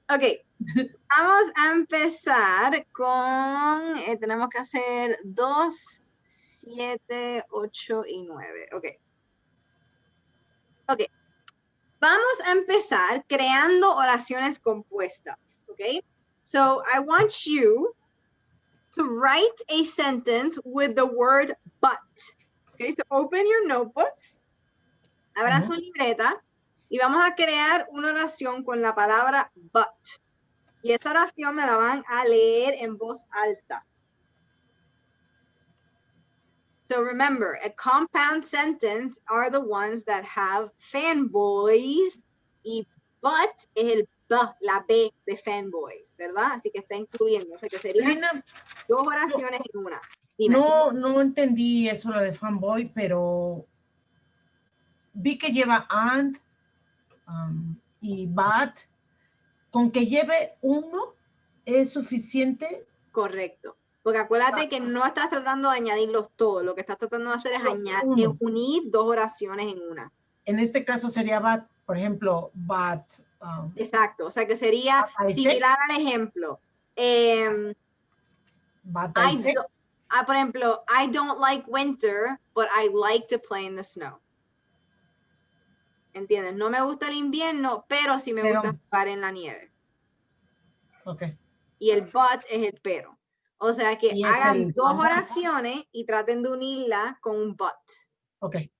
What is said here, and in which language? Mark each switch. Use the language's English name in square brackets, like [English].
[Spanish] Ok, vamos a empezar con, tenemos que hacer 2, 7, 8 y 9. Ok. Ok. Vamos a empezar creando oraciones compuestas. Ok. [English] So I want you to write a sentence with the word but. Okay, so open your notebooks. [Spanish] Abra su libreta y vamos a crear una oración con la palabra but. Y esta oración me la van a leer en voz alta. [English] So remember, a compound sentence are the ones that have fanboys y but es el B, la B de fanboys, ¿verdad? [Spanish] Así que está incluyendo, o sea que serían Lina, dos oraciones en una. Dime. no entendí eso lo de fanboy, pero vi que lleva and y but. ¿Con que lleve uno es suficiente? Correcto. Porque acuérdate que no estás tratando de añadirlos todos. Lo que estás tratando de hacer es unir dos oraciones en una. En este caso sería but, por ejemplo, but. Exacto. O sea que sería similar al ejemplo. [English] But por ejemplo, I don't like winter, but I like to play in the snow. [Spanish] ¿Entiendes? No me gusta el invierno, pero sí me gusta jugar en la nieve. Ok. Y el but es el pero. O sea que hagan dos oraciones y traten de unirla con un but. Ok.